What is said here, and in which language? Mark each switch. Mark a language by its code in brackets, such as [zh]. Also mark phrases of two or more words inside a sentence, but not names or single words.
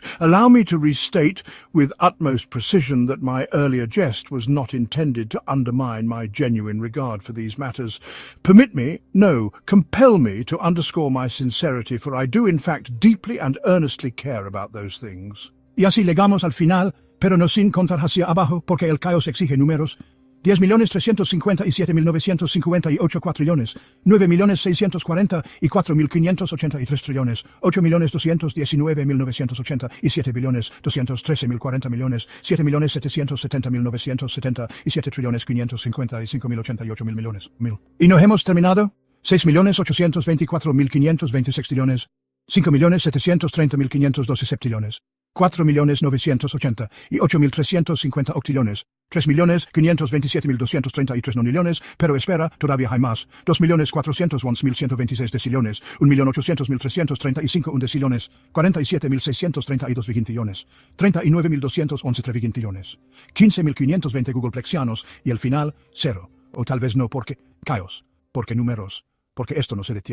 [en] Allow me to restate with utmost precision that my earlier jest was not intended to undermine my genuine regard for these matters. Permit me, no, compel me to underscore my sincerity, for I do in fact deeply and earnestly care about those things. [es] Y así llegamos al final, pero no sin contar hacia abajo, porque el caos exige números. 10.357.958 cuatrillones, 9.644.583 trillones, 8.219.987 billones, 213.040 millones, 7.770.977 trillones, 555.088 millones. ¿Y no hemos terminado? 6.824.526 trillones, 5.730.512 septillones, 4.980 y 8.350 octillones, 3.527.233 nonillones, pero espera, todavía hay más, 2.411.126 decillones, 1.800.335 undecillones, 47.632 vigintillones, 39.211 trevigintillones, 15.520 googleplexianos y el final, cero, o tal vez no porque caos, porque números, porque esto no se detiene.